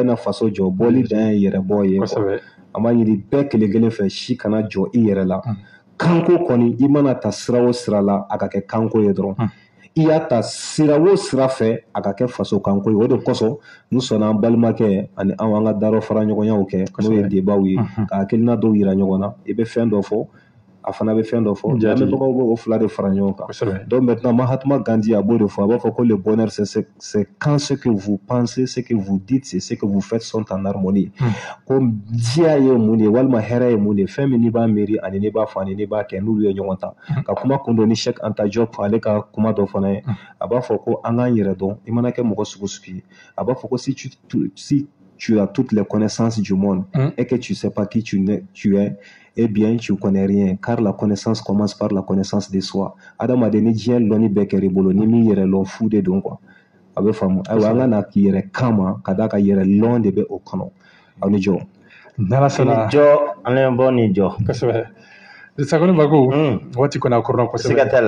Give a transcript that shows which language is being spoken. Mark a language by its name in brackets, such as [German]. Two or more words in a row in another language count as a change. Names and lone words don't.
[Bambara] na faso jɔ bɔli dan ye yɛrɛbɔ ye an b'a ɲini bɛɛ kelen kelen fɛ si kana jɔ i yɛrɛ la kanko kɔni i mana ta sira o sira la a ka kɛ kanko ye dɔrɔn i y'a ta sira o sira fɛ a ka kɛ faso kanko ye o de kosɔn n sɔnna an balimakɛ ani an ka darɔ fara ɲɔgɔnyaw kɛ n'o ye debaw ye ka hakilina dɔw yira ɲɔgɔn na i bɛ fɛn dɔ fɔ a fana bɛ fɛn dɔ fɔ lamɛnbagaw b'o fila de fara ɲɔgɔn kan [French] donc maintenant [Bambara] Mahatma Gandhi a b'o de fɔ a b'a fɔ ko [French] le bonheur c'est quand ce que vous pensez ce que vous dites c'est ce que vous faites sont en harmonie [Bambara] ko diya ye mun de walima hɛrɛ ye mun de fɛn min n'i b'a miiri ani n'i b'a fɔ ani n'i b'a kɛ n'olu ye ɲɔgɔn ta ka kuma kun dɔ ni Cheikh Anta Diop ale ka kuma dɔ fana ye a b'a fɔ ko an k'an yɛrɛ dɔn i mana kɛ mɔgɔ sugu sugu ye a b'a fɔ ko [French] si tu as toutes les connaissances du monde et que tu sais pas qui tu es eh bien, tu connais rien, car la connaissance commence par la connaissance de soi. [Bambara] Adamaden ni diɲɛ lɔnni bɛɛ kɛr'i bolo ni min yɛrɛ lɔn fu de don quoi. A bɛ faamu. Ayiwa an ka na yɛrɛ kama ka d'a ka yɛrɛ lɔn de bɛ o kɔnɔ. Aw ni jɔ. N'ala sɔnna. Ni jɔ an bɛ ni jɔ. Kosɛbɛ. Sakoni Bago waati kɔni a kɔrɔna kosɛbɛ. Siga t'a la.